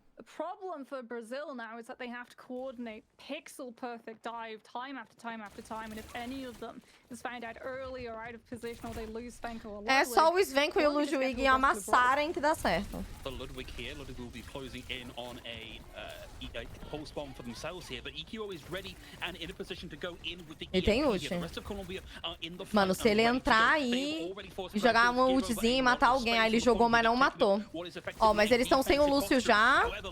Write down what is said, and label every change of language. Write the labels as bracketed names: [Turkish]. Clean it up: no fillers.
[English] The problem for Brazil now is that they have to coordinate pixel perfect dive time after time after time, and if any of them is found out early or out of position or they lose Svenko or Ludwig, [Portuguese] é só o Svenko e o Ludwig amassarem que dá certo. [English] The Ludwig here, Ludwig will be closing in on a pulse bomb for themselves here, but EQO is ready and in a position to go in with the [Portuguese] Ele tem ult. Mano, se ele entrar aí e jogar uma ultzinha e matar alguém, aí ele jogou, mas não matou. Ó, mas eles estão sem o Lúcio já.